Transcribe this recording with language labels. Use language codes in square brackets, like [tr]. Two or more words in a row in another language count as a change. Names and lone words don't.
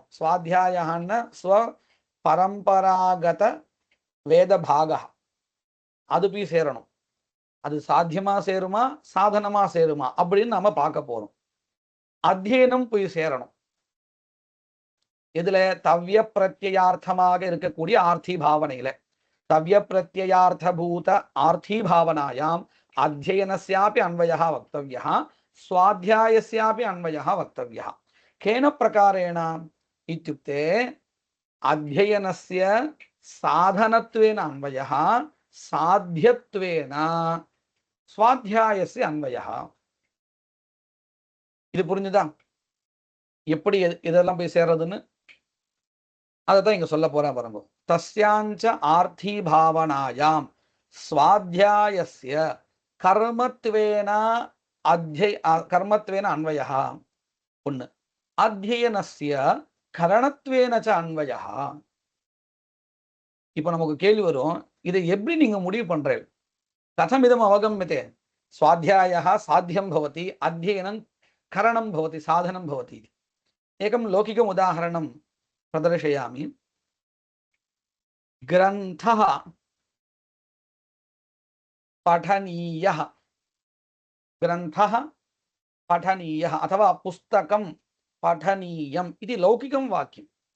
[ta] ஸ்வாத்தியாயன்னா ஸ்வ பரம்பராகத வேத பாகா, அது போய் சேரணும். அது சாத்தியமா சேருமா சாதனமா சேருமா அப்படின்னு நம்ம பார்க்க போறோம். அத்தியனம் போய் சேரணும். இதுல தவ்ய பிரத்யார்த்தமாக இருக்கக்கூடிய ஆர்த்தி பாவனையில [sa] तव्य प्रत्ययार्थभूत आर्थी भावनायाम अध्ययनस्यापि अन्वयः वक्तव्यः, स्वाध्यायस्यापि अन्वयः वक्तव्यः। केन प्रकारेण इत्युक्ते अध्ययनस्य साधनत्वेन अन्वयः, साध्यत्वेन स्वाध्यायस्य अन्वयः. [ta] இது புரிஞ்சுதா? எப்படி இதெல்லாம் போய் சேர்றதுன்னு அதான் இங்க சொல்ல போறா பாருங்க. [sa] तस्याञ्च आर्थी भावनायां स्वाध्यायस्य कर्मत्वेन कर्मत्वेन अन्वयः ஒண்ணு, अध्ययनस्य करणत्वेन च अन्वयः. [ta] இப்போ நமக்கு கேள்வி வரும், இதை எப்படி நீங்க முடிவு பண்றீங்க? [sa] कथमिदम् अवगम्यते? स्वाध्यायः साध्यं भवति, अध्ययनं करणं भवति, साधनं भवति. एकं लौकिकम् उदाहरणं प्रदर्शयामि. ग्रन्थः पठनीयः, ग्रन्थः पठनीयः अथवा पुस्तकं पठनीयम् इति लौकिकं वाक्यम्.